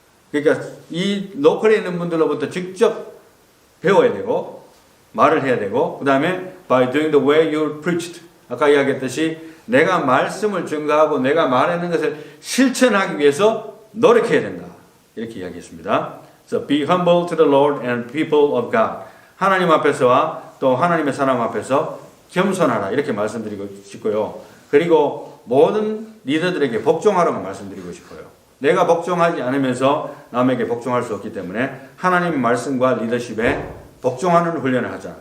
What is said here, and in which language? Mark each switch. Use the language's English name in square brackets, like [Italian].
[Korean] 그러니까 이 로컬에 있는 분들로부터 직접 배워야 되고 말을 해야 되고 그 다음에 [English] by doing the way you preached. [Korean] 아까 이야기했듯이 내가 말씀을 증거하고 내가 말하는 것을 실천하기 위해서 노력해야 된다. 이렇게 이야기했습니다. [English] So be humble to the Lord and people of God. [Korean] 하나님 앞에서와 또 하나님의 사람 앞에서 겸손하라. 이렇게 말씀드리고 싶고요. 그리고 모든 리더들에게 복종하라고 말씀드리고 싶어요. 내가 복종하지 않으면서 남에게 복종할 수 없기 때문에 하나님의 말씀과 리더십에 복종하는 훈련을 하자.